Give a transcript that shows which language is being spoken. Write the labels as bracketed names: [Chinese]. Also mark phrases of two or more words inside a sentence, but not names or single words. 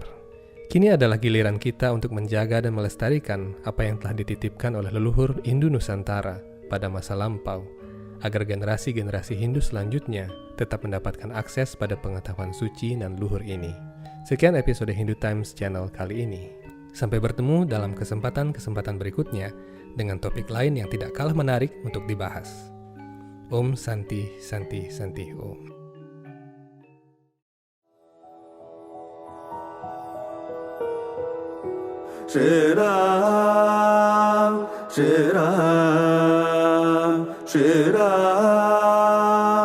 [Indonesian] Kini adalah giliran kita untuk menjaga dan melestarikan apa yang telah dititipkan oleh leluhur Hindu Nusantara pada masa lampau, agar generasi-generasi Hindu selanjutnya tetap mendapatkan akses pada pengetahuan suci dan luhur ini. Sekian episode Hindu Times Channel kali ini. Sampai bertemu dalam kesempatan-kesempatan berikutnya dengan topik lain yang tidak kalah menarik untuk dibahas. [Sanskrit] Om Santi Santi Santi Om. Shri Ram, Shri Ram, Shri Ram,